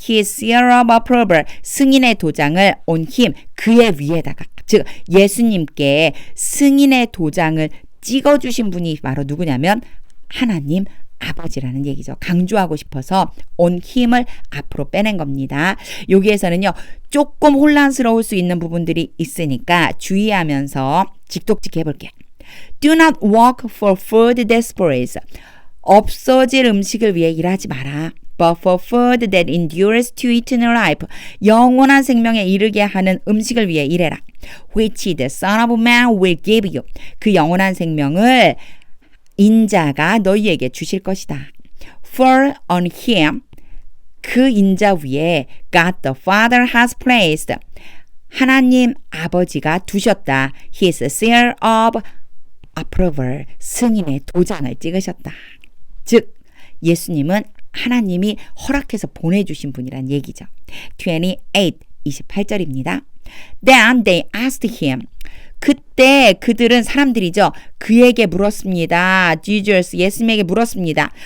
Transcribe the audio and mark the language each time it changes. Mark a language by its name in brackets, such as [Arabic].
[English] His seal of approval, [Korean] 승인의 도장을 [English] on him, [Korean] 그의 위에다가, 즉 예수님께 승인의 도장을 찍어주신 분이 바로 누구냐면 하나님 아버지라는 얘기죠. 강조하고 싶어서 on him을 앞으로 빼낸 겁니다. 여기에서는요, 조금 혼란스러울 수 있는 부분들이 있으니까 주의하면서 직독직 해볼게요. [English] Do not work for food that spoils. [Korean] 없어질 음식을 위해 일하지 마라. [English] But for food that endures to eternal life. [Korean] 영원한 생명에 이르게 하는 음식을 위해 일해라. [English] Which the Son of Man will give you. [Korean] 그 영원한 생명을 인자가 너희에게 주실 것이다. [English] For on him, [Korean] 그 인자 위에 [English] God the Father has placed. [Korean] 하나님 아버지가 두셨다. [English] His seal of approval, [Korean] 승인의 도장을 찍으셨다. 즉 예수님은 하나님이 허락해서 보내주신 분이란 얘기죠. 28절입니다. [English] Then they asked him. [Korean] 그때 그들은 사람들이죠. 그에게 물었습니다. Jesus, 예수님에게 물었습니다.